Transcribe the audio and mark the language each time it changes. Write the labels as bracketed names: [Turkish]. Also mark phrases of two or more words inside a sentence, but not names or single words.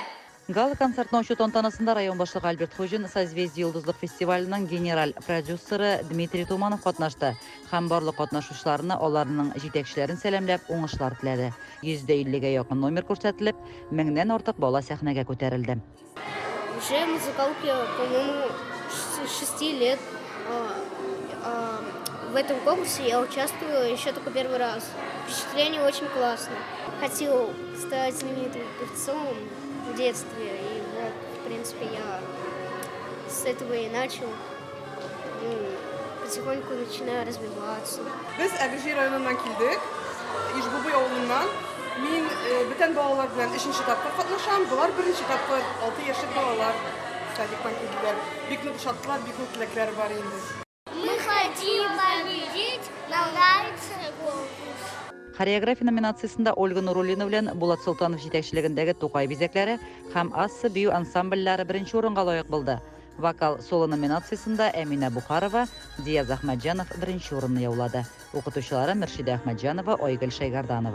[Tatar] Гала концертның ачу тантанасында район башлыгы Альберт Хуҗин Созвездие йолдызлык фестиваленең генераль продюсеры Дмитрий Туманов катнашты һәм барлык катнашучыларны аларның җитәкчеләрен сәламләп уңышлар теләде. 150-гә якын номер күрсәтелеп, 1000-нән артык бала сәхнәгә күтәрелде. [Russian] Уже музыкалке, по-моему, 6 лет. В этом конкурсе я участвую еще только первый раз. Впечатление очень классное. Хотел стать знаменитым певцом в детстве, и вот, в принципе, я с этого и начал. Потихоньку начинаю развиваться. [Tatar] Biz Əgirci rayonundan kildik, İjbubu yolundan. Min bütün balalar bilen 3-nче тапкыр катнашам. Булар 1-нче тапкыр 6 яшьлек балалар садиктан килделәр. Бик нык шатлар, бик нык теләкләр бар инде. [Russian] Мы хотим победить, нам нравится конкурс. [Tatar] Хореография номинациясында Ольга Нуруллина белән Булат Солтанов җитәкчелегендәге Тукай бизәкләре һәм Ассы бию ансамбльләре беренче урынга лаек булды. Вокал соло номинациясында Әминә Бухарова, Дияз Әхмәтҗанов беренче урынны яулады. Укытучылары Мөршидә Әхмәтҗанова, Айгөл Шайгарданова.